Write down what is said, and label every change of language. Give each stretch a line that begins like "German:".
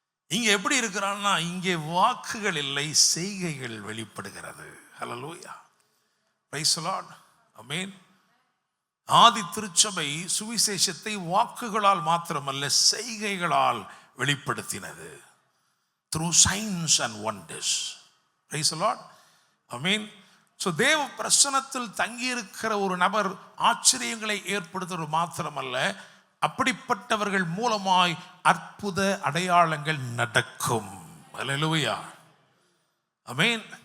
Tamil: இங்க எப்படி இருக்கிறான்னா, இங்கே வாக்குகள் இல்லை, செய்கைகள் வெளிப்படுகிறது. ஹல்லேலூயா.
English: Praise the lord.
Tamil: ஆமென். ஆதி திருச்சபை சுவிசேஷத்தை வாக்குகளால் மாத்திரமல்ல செய்கைகளால் வெளிப்படுத்தினது.
English: through signs and wonders. Praise the Lord. Amen.
Tamil: So தேவ பிரசன்னத்தில் தங்கியிருக்கிற ஒரு நபர் ஆச்சரியங்களை ஏற்படுத்துவது மாத்திரமல்ல, அப்படிப்பட்டவர்கள் மூலமாய் அற்புத அடையாளங்கள் நடக்கும். அல்லேலூயா. ஆமென்.